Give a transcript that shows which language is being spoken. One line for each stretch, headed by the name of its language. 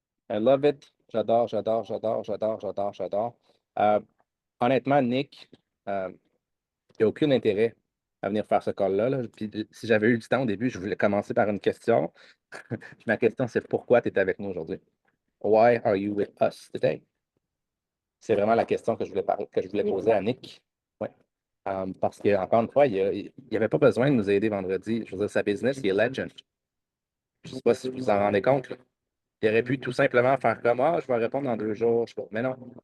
English: I love it.
French: J'adore, j'adore, j'adore, j'adore, j'adore, j'adore. Euh, Honnêtement, Nick, il n'y a aucun intérêt à venir faire ce call-là. Là. Puis, si j'avais eu du temps au début, je voulais commencer par une question. Puis ma question, c'est pourquoi tu es avec nous aujourd'hui?
English: Why are you with us today?
French: C'est vraiment la question que que je voulais poser à Nick. Ouais. Parce que, encore une fois, il n'y avait pas besoin de nous aider vendredi. Je veux dire, sa business, il est legend. Je ne sais pas si vous vous en rendez compte. Là. Il aurait pu tout simplement faire comme ah, je vais répondre dans 2 jours. Je sais pas. Mais non.